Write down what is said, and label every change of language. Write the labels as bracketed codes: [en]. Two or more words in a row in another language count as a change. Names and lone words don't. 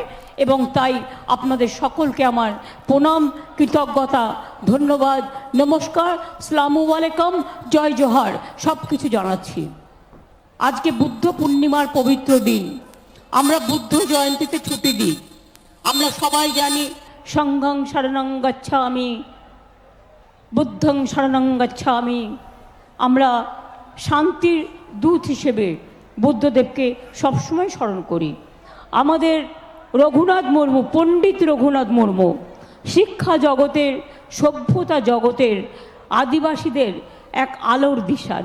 [bn] এবং তাই আপনাদের সকলকে আমার প্রণাম, কৃতজ্ঞতা, ধন্যবাদ, নমস্কার, [ar] السلام عليكم, [bn] জয় জোহার সব কিছু জানাচ্ছি। আজকে বুদ্ধ পূর্ণিমার পবিত্র দিন, আমরা বুদ্ধ জয়ন্তীতে ছুটি দিই। আমরা সবাই জানি [pi] সংঘং শরণং গচ্ছামি, বুদ্ধং শরণং গচ্ছামি। [bn] আমরা শান্তির দূত হিসেবে বুদ্ধদেবকে সবসময় স্মরণ করি। আমাদের রঘুনাথ মুর্মু, পণ্ডিত রঘুনাথ মুর্মু শিক্ষা জগতের, সভ্যতা জগতের, আদিবাসীদের এক আলোর দিশারি।